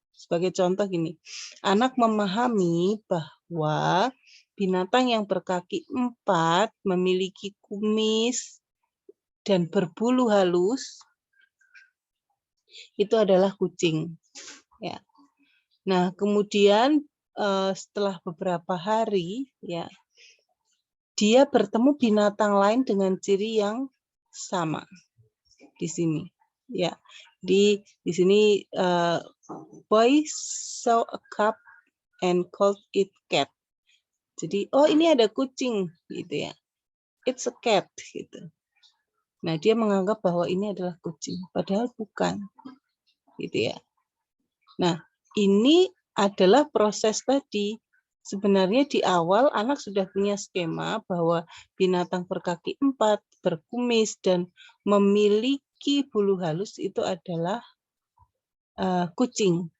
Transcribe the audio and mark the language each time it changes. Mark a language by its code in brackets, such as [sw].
[id] Sebagai contoh gini, anak memahami bahwa binatang yang berkaki 4 memiliki kumis dan berbulu halus itu adalah kucing, ya. Nah, kemudian setelah beberapa hari, ya, dia bertemu binatang lain dengan ciri yang sama di sini, ya. Di sini [en] boy saw a cat and called it cat. [id] Jadi, oh, ini ada kucing gitu, ya. [en] It's a cat [id] gitu. Nah, dia menganggap bahwa ini adalah kucing, padahal bukan. Gitu, ya. Nah, ini adalah proses tadi. Sebenarnya di awal anak sudah punya skema bahwa binatang berkaki 4, berkumis, dan memiliki bulu halus itu adalah kucing.